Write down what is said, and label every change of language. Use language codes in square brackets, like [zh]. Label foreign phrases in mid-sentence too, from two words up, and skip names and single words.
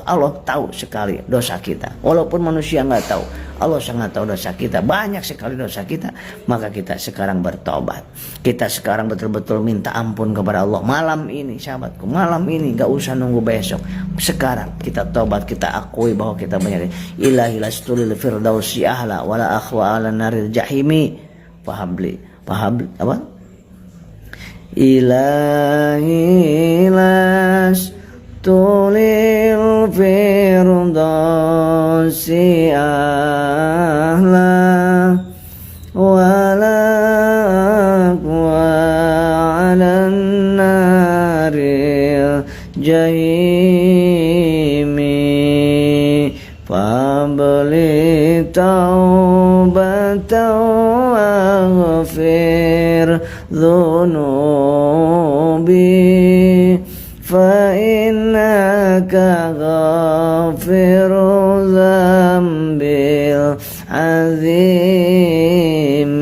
[id] Allah tahu sekali dosa kita. Walaupun manusia nggak tahu, Allah sangat tahu dosa kita. Banyak sekali dosa kita. Maka kita sekarang bertobat. Kita sekarang betul-betul minta ampun kepada Allah. Malam ini sahabatku, malam ini nggak usah nunggu besok. Sekarang kita tobat, kita akui bahwa kita banyak. [ar] إلهي لست للفردوس أهلا ولا أقوى على نار الجحيم. [id] Pahabli apa? [ar] إلهي لست للفردوس أهلا ولا أقوى على نار الجحيم فهب لي توبة واغفر ذنوبي فإنك غافر الذنب العظيم.